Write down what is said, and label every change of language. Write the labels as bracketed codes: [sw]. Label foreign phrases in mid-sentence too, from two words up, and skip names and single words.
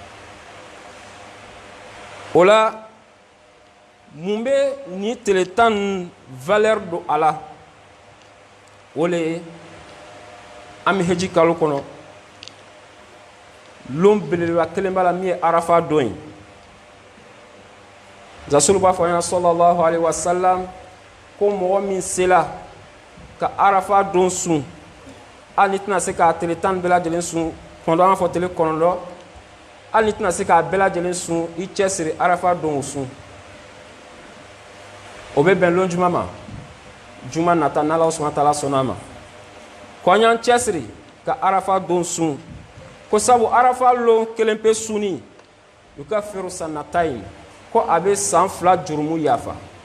[bm] o la mun bɛ ni tile tan nin valeur don a la o le ye an bɛ heji kalo kɔnɔ lon belebeleba kelen b'a la min ye arafa don ye rasulu b'a fɔ an ɲɛna [ar] صلى الله عليه وسلم [bm] ko mɔgɔ min sela ka arafa don sun hali ni tɛna se k'a tile tan bɛɛ lajɛlen sun kɔnɔntɔn an b'a fɔ tile kɔnɔntɔn hali ni tɛna se k'a bɛɛ lajɛlen sun i cɛsiri arafa don o sun o bɛ bɛn lon juma ma juma nata n'ala [ar] سبحانه وتعالى [bm] sɔnna ma ko an y'an cɛsiri ka arafa don sun ko sabu arafa lon kelen pe sunni u ka feere sanata ye ko a bɛ san 2 jurumu yafa